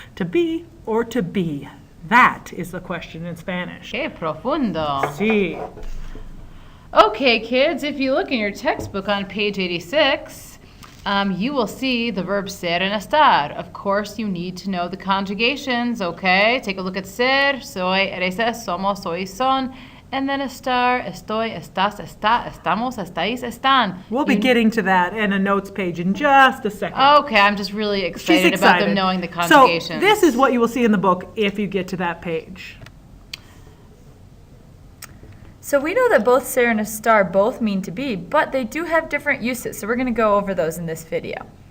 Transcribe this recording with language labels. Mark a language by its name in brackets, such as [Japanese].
[English] To be or to be. That is the question in Spanish. [Spanish] Qué profundo. Sí. [English] Okay, kids, if you look in your textbook on page 86, you will see the verbs ser and estar. Of course, you need to know the conjugations, okay? Take a look at ser, [Spanish] soy, eres, somos, soy, son. [English] And then [Spanish] estar, estoy, estás, está, estamos, estáis, están. [English] We'll be getting to that in a notes page in just a second. Okay, I'm just really excited about them knowing the conjugations. So this is what you will see in the book if you get to that page. So we know that both ser and estar both mean to be, but they do have different uses, so we're going to go over those in this video.